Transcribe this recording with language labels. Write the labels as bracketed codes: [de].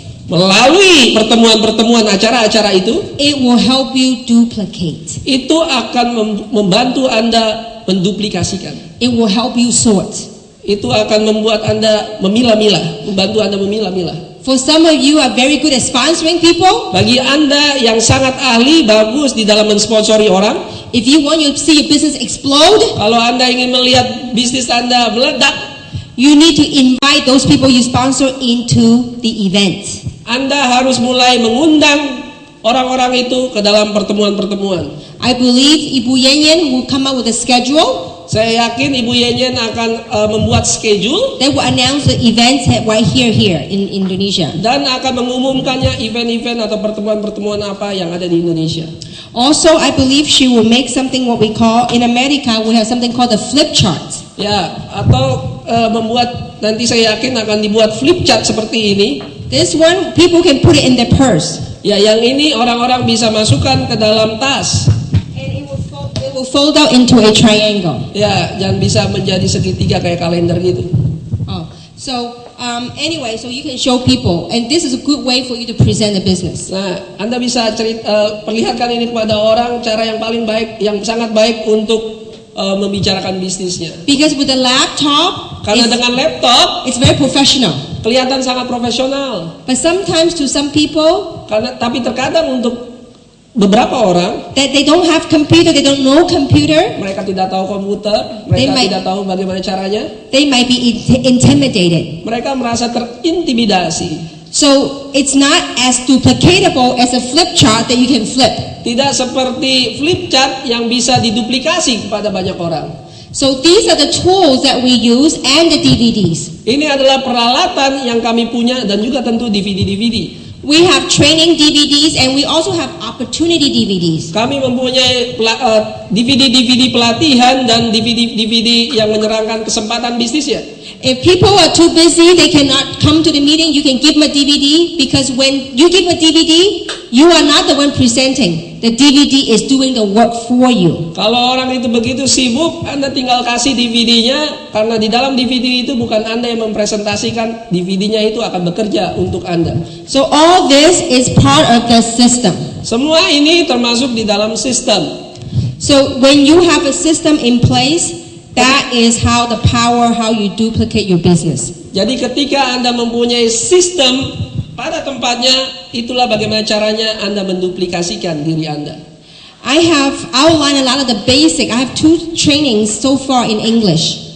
[id] melalui pertemuan-pertemuan acara-acara itu, [en] it will help you duplicate. [id] Itu akan membantu Anda menduplikasikan. [en] It will help you sort. [id] Itu akan membuat Anda memilah-milah, membantu Anda memilah-milah. [en] For some of you are very good at sponsoring people. [id] Bagi Anda yang sangat ahli, bagus di dalam mensponsori orang. [en] If you want to see your business explode, [id] kalau Anda ingin melihat bisnis Anda meledak, [en] you need to invite those people you sponsor into the event. [id] Anda harus mulai mengundang orang-orang itu ke dalam pertemuan-pertemuan. [en] I believe Ibu Yen will come up with a schedule. [id] Saya yakin Ibu Yen akan membuat schedule. [en] They will announce the events right here in Indonesia. [id] Dan akan mengumumkannya event-event atau pertemuan-pertemuan apa yang ada di Indonesia. [en] Also, I believe she will make something what we call in America we have something called the flip chart. [id] Ya, atau membuat, nanti saya yakin akan dibuat flip chart seperti ini. [en] This one people can put it in their purse. [id] Ya, yang ini orang-orang bisa masukkan ke dalam tas. [en] Will fold out into a triangle. [id] Ya, dan bisa menjadi segitiga kayak kalender gitu. [en] Oh, so anyway, so you can show people, and this is a good way for you to present the business. [id] Nah, Anda bisa perlihatkan ini kepada orang, cara yang paling baik, yang sangat baik untuk membicarakan bisnisnya. [en] Because with the laptop, [id] karena dengan laptop, [en] it's very professional. [id] Kelihatan sangat profesional. [en] But sometimes to some people, [id] tapi terkadang untuk beberapa orang [en] that they don't have computer, they don't know computer. [id] Mereka tidak tahu komputer, mereka tidak tahu bagaimana caranya. [en] They might be intimidated. [id] Mereka merasa terintimidasi. [en] So it's not as duplicatable as a flip chart that you can flip. [id] Tidak seperti flip chart yang bisa diduplikasi kepada banyak orang. [en] So these are the tools that we use and the DVDs. [id] Ini adalah peralatan yang kami punya dan juga tentu DVD-DVD. [en] We have training DVDs and we also have opportunity DVDs. [id] Kami mempunyai DVD-DVD pelatihan dan DVD-DVD yang menyerangkan kesempatan bisnisnya. [en] If people are too busy, they cannot come to the meeting, you can give them a DVD, because when you give a DVD, you are not the one presenting. The DVD is doing the work for you. [id] Kalau orang itu begitu sibuk, Anda tinggal kasih DVD-nya, karena di dalam DVD itu bukan Anda yang mempresentasikan, DVD-nya itu akan bekerja untuk Anda. [en] So all this is part of the system. [id] Semua ini termasuk di dalam sistem. [en] So when you have a system in place, that is how you duplicate your business. [id] Jadi ketika Anda mempunyai sistem pada tempatnya, itulah bagaimana caranya Anda menduplikasikan diri Anda. [en] I have outlined a lot of the basic. I have 2 trainings so far in English.